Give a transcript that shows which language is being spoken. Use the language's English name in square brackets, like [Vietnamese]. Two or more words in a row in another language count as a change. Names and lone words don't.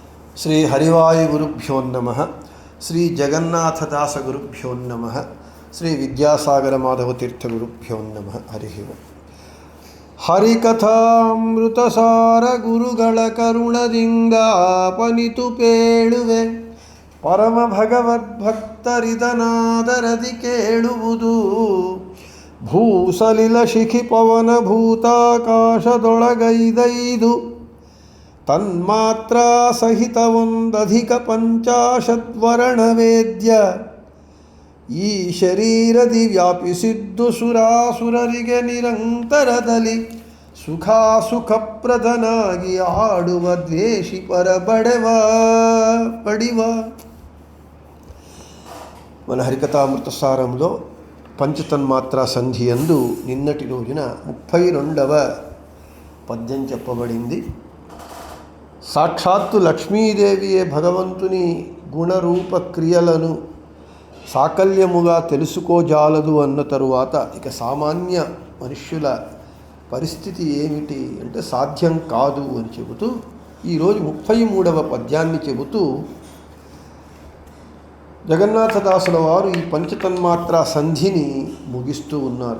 [Sanskrit] శ్రీ హరివాయు గురుభ్యో నమః. శ్రీ జగన్నాథదాస గురుభ్యో నమః. శ్రీ విద్యాసాగర మాధవ తీర్థ గురుభ్యో నమః. హరి ఓం. [Kannada] ಹರಿಕಥಾಮೃತಸಾರ ಗುರುಗಳ ಕರುಣದಿಂದಾಪನಿತು ಪೇಳುವೆ ಪರಮ ಭಗವದ್ಭಕ್ತರಿದನಾದರದಿ ಕೇಳುವುದು. ಭೂಸಲಿಲ ಶಿಖಿ ಪವನ ಭೂತಾಕಾಶದೊಳಗೈದೈದು ತನ್ಮಾತ್ರ ಸಹಿತವೊಂದಧಿಕ ಪಂಚಾಶದ್ವರ್ಣವೇದ್ಯ ಈ ಶರೀರದಿ ವ್ಯಾಪಿಸಿದ್ದು ಸುರಾಸುರರಿಗೆ ನಿರಂತರದಲ್ಲಿ ಸುಖಾಸುಖಪ್ರದನಾಗಿ ಆಡುವ ದ್ವೇಷಿ ಪಡಿವ. [Telugu] మన హరికథామృతసారంలో పంచతన్మాత్రా సంధి యందు నిన్నటి రోజున 32వ పద్యం చెప్పబడింది. సాక్షాత్తు లక్ష్మీదేవియే భగవంతుని గుణరూప క్రియలను సాకల్యముగా తెలుసుకోజాలదు అన్న తరువాత ఇక సామాన్య మనుష్యుల పరిస్థితి ఏమిటి అంటే సాధ్యం కాదు అని చెబుతూ ఈరోజు 33వ పద్యాన్ని చెబుతూ జగన్నాథదాసుల వారు ఈ పంచతన్మాత్రా సంధిని ముగిస్తూ ఉన్నారు.